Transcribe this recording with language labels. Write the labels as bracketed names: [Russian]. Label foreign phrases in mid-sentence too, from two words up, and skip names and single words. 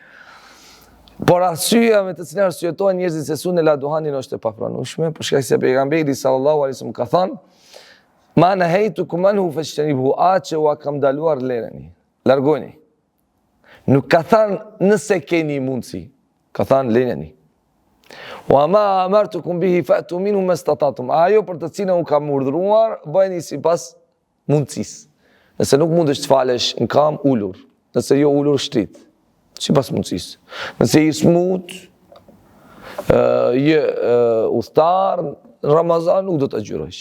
[Albanian] Por arsyeja me të cilën arsyetojnë njerëzit se sunë la duhanin është e papranueshme, për shkak se pejgamberi [Arabic] صلى الله عليه وسلم [Albanian] ka thënë: [Arabic] "ما نهيتكم عنه فاجتنبوه", [Albanian] atë që ua kam daluar lereni. Largoni. Nuk ka thënë nëse keni mundësi, ka thënë leneni. [Arabic] وما أمرتكم به فأتوا منه ما استطعتم. [Albanian] Ajo për të cilën u kam urdhëruar, bëjeni sipas mundësisë. Nëse nuk mundesh të falesh në kam, ulur. Nëse jo ulur, shtrit. Sipas mundësisë. Nëse je smut, je udhëtar, në Ramazan nuk do të agjyrosh.